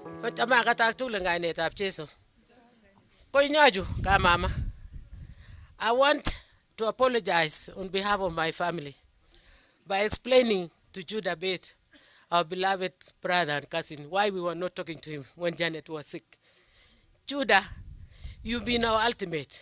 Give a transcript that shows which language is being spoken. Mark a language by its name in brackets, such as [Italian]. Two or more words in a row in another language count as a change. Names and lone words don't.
[Kalenjin] Chama katak tugul ngainetab Jesu. Koinyoju ka mama. [English] I want to apologize on behalf of my family by explaining to Judah Bett, our beloved brother and cousin, why we were not talking to him when Janet was sick. Judah, you've been our ultimate.